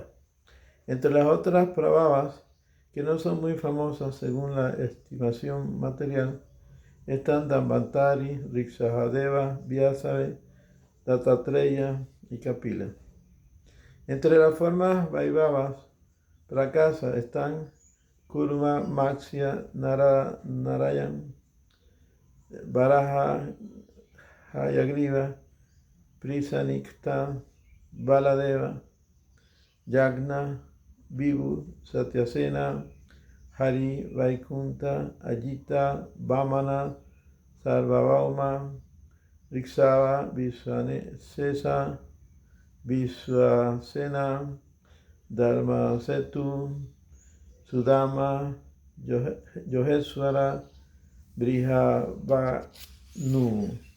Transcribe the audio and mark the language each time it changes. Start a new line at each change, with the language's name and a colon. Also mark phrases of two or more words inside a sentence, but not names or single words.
Spanish: Entre las otras Prabhavas, que no son muy famosas según la estimación material, están Dambantari, Riksahadeva, Vyasave, Dattatreya y Kapila. Entre las formas Vaibhavas, Prakasa, están Kurma, Matsya, Narayan, Varaha, Hayagriva, Prisanikta, Baladeva, Yagna, Vibhu, Satyasena, Hari, Vaikunta, Ajita, Vamana, Sarvabhauma, Riksava, Vishvasena, Vishvasena, Dharmasetu, Sudama, Yogeswara, Brihabhanu.